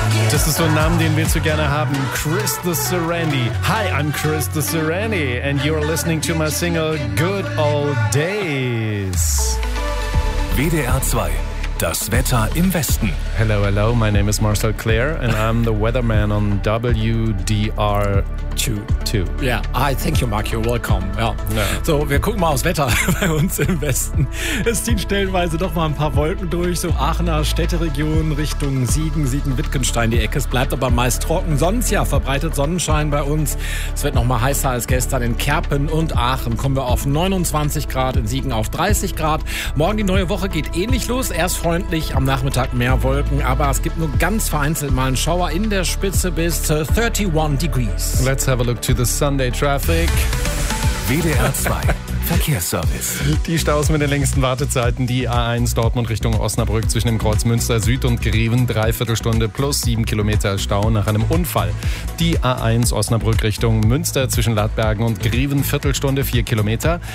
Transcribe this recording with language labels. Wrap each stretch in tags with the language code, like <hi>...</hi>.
<de>Das ist so ein Name, den willst du gerne haben.</de> <en>Chris the Serenity. Hi, I'm Chris the Serenity and you're listening to my single Good Old Days.</en> <de>WDR 2. Das Wetter im Westen.</de> <en>Hello, hello. My name is Marcel Clare and I'm the weatherman on WDR 2. Yeah, hi, thank you, Mark. You're welcome. Ja. Yeah.</en> <de>So, wir gucken mal aufs Wetter bei uns im Westen. Es ziehen stellenweise doch mal ein paar Wolken durch, so Aachener Städteregion Richtung Siegen, Siegen-Wittgenstein die Ecke. Es bleibt aber meist trocken. Sonst ja, verbreitet Sonnenschein bei uns. Es wird noch mal heißer als gestern in Kerpen und Aachen. Kommen wir auf 29 Grad, in Siegen auf 30 Grad. Morgen die neue Woche geht ähnlich los. Erst freundlich, am Nachmittag mehr Wolken, aber es gibt nur ganz vereinzelt mal einen Schauer in der Spitze bis 31 degrees.</de> <en>Let's have a look to the Sunday traffic.</en> <de>WDR 2. Verkehrsservice. Die Staus mit den längsten Wartezeiten, die A1 Dortmund Richtung Osnabrück zwischen dem Kreuz Münster Süd und Greven, Dreiviertelstunde plus 7 Kilometer Stau nach einem Unfall. Die A1 Osnabrück Richtung Münster zwischen Ladbergen und Greven, Viertelstunde 4 Kilometer.</de>